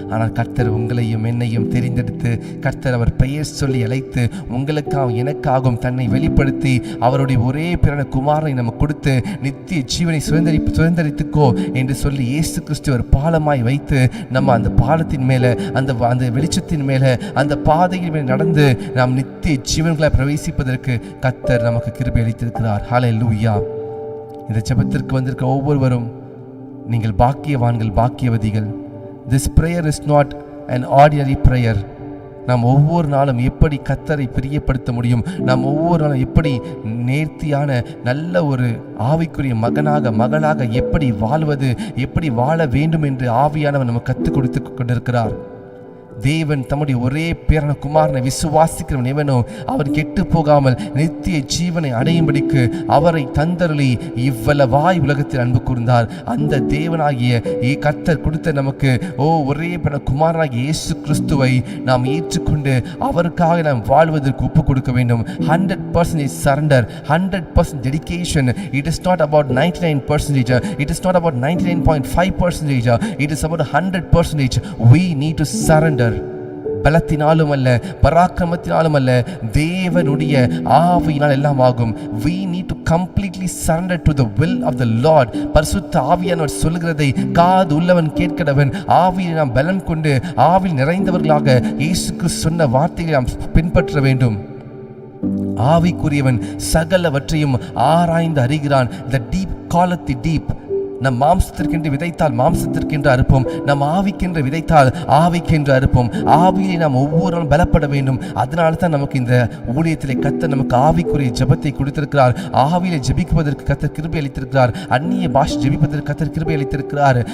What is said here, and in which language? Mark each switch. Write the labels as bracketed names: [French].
[Tamil] ஆனால் கர்த்தர் உங்களையும் என்னையும் தெரிந்தெடுத்து கர்த்தர் அவர் பெயர் சொல்லி அழைத்து உங்களுக்காகவும் எனக்காகவும் தன்னை வெளிப்படுத்தி அவருடைய ஒரே பிறன குமாரனை நம்ம கொடுத்து நித்திய ஜீவனை சுதந்திரித்துக்கோ என்று சொல்லி இயேசு கிறிஸ்து ஒரு பாலமாய் வைத்து நம்ம அந்த பாலத்தின் மேலே அந்த வெளிச்சத்தின் மேலே அந்த பாதையின் மேலே நடந்து நாம் நித்திய ஜீவன்களை பிரவேசிப்பதற்கு கர்த்தர் நமக்கு கிருபை அளித்திருக்கிறார். ஹல்லேலூயா. இந்த ஜெபத்திற்கு வந்திருக்க ஒவ்வொருவரும் நீங்கள் பாக்கியவான்கள், பாக்கியவதிகள். [English] This prayer is not an ordinary prayer. [Tamil] நாம் ஒவ்வொரு நாளும் எப்படி கர்த்தரை பிரியப்படுத்த முடியும், நாம் ஒவ்வொரு நாளும் எப்படி நேர்த்தியான நல்ல ஒரு ஆவிக்குரிய மகளாக எப்படி வாழ்வது, எப்படி வாழ வேண்டும் என்று ஆவியானவர் நமக்கு கற்றுக் கொடுத்து கொண்டிருக்கிறார். தேவன் தம்முடைய ஒரே பேரான குமாரனை விசுவாசிக்கிறவன் எவனோ அவன் கெட்டு போகாமல் நித்திய ஜீவனை அடையும்படிக்கு அவரை தந்தருளி இவ்வளவாய் உலகத்தில் அன்பு கூர்ந்தார். அந்த தேவனாகிய கர்த்தர் கொடுத்த நமக்கு ஒரே பேரான குமாரனாகிய இயேசு கிறிஸ்துவை நாம் ஏற்றுக்கொண்டு அவருக்காக நாம் வாழ்வதற்கு ஒப்பு கொடுக்க வேண்டும். [English] 100% surrender, 100% dedication. It is not about 99%. It is not about 99.5%. It is about 100%. We need to surrender. [Tamil] பலத்தினாலும் அல்ல, பராக்கிரமத்தினாலும் அல்ல, தேவனுடைய ஆவியினால் எல்லாம் ஆகும். [English] We need to completely surrender to the will of the Lord. [Tamil] பரிசுத்த ஆவியானவர் சொல்லுகிறதை காது உள்ளவன் கேட்கிறவன். ஆவியை நாம் பலம் கொண்டு ஆவியில் நிறைந்தவர்களாக இயேசு கிறிஸ்து சொன்ன வார்த்தைகளை நாம் பின்பற்ற வேண்டும். ஆவிக்குரியவன் சகலவற்றையும் ஆராய்ந்து அறிகிறான். [English] The deep calleth the deep. [Tamil] நம் மாம்சத்திற்கென்று விதைத்தால் மாம்சத்திற்கென்று அறுப்போம், நம் ஆவிக்கென்று விதைத்தால் ஆவிக்கென்று அறுப்போம். ஆவியை நாம் ஒவ்வொரு நாளும் பலப்பட வேண்டும். அதனால தான் நமக்கு இந்த ஊழியத்திலே கர்த்தர் நமக்கு ஆவிக்குரிய ஜெபத்தை கொடுத்திருக்கிறார். ஆவியிலே ஜெபிப்பதற்கு கர்த்தர் கிருபை அளித்திருக்கிறார். அந்நிய பாஷை ஜெபிப்பதற்கு கர்த்தர் கிருபை அளித்திருக்கிறார்.